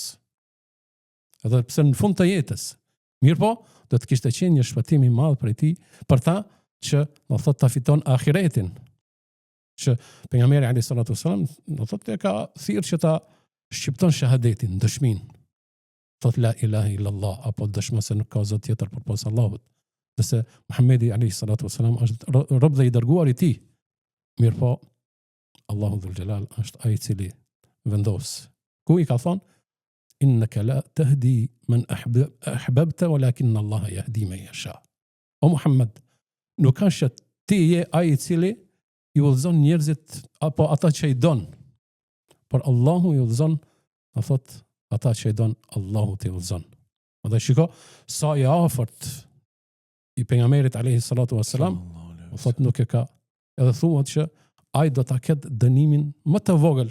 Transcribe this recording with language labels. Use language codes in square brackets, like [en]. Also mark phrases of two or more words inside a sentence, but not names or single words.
[sq] Edhe pse në fund të jetës. Mirë po, do të kishte qenë një shpëtim i madh për ti, për ta që do thotë ta fiton ahiretin. Që pejgamberi [ar] عليه الصلاة والسلام [sq] do thotë ka thirrë që ta shqipton shahadetin, dëshminë. [ar] Thot لا إله إلا الله, [sq] apo dëshmë se nuk ka zot tjetër përpos Allahut. Nëse Muhamedi [ar] عليه الصلاة والسلام [sq] është rob dhe i dërguar i tij. Mirë po, Allahu [ar] ذو الجلال [sq] është ai i cili vendos. Ku i ka thonë, [ar] إنك لا تهدي من أحببت ولكن الله يهدي من يشاء. [sq] O Muhammed, nuk ka që ti je ai i cili i udhëzon njerëzit apo ata që i don. Por Allahu i udhëzon, do thotë ata që i don, Allahu t'i udhëzon. Andaj shiko, sa i afërt i pejgamberit [ar] عليه الصلاة والسلام, [sq] do thotë nuk e ka, edhe thuhet që ai do ta ketë dënimin më të vogël.